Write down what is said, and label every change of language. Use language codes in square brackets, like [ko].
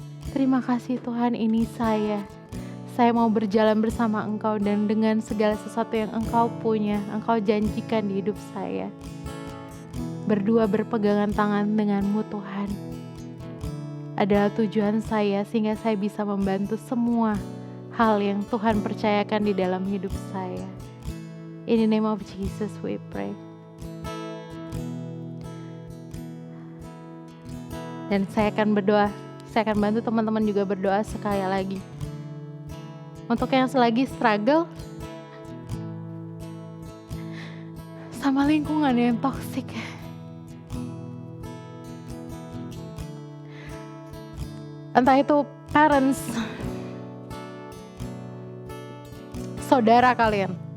[id] Terima kasih Tuhan, ini saya mau berjalan bersama Engkau dan dengan segala sesuatu yang Engkau punya, Engkau janjikan di hidup saya. Berdua berpegangan tangan dengan-Mu Tuhan adalah tujuan saya, sehingga saya bisa membantu semua hal yang Tuhan percayakan di dalam hidup saya. [en] In the name of Jesus we pray. [id] Dan saya akan berdoa, saya akan bantu teman-teman juga berdoa sekali lagi. Untuk yang selagi struggle sama lingkungan yang toksik, entah itu parents, saudara kalian,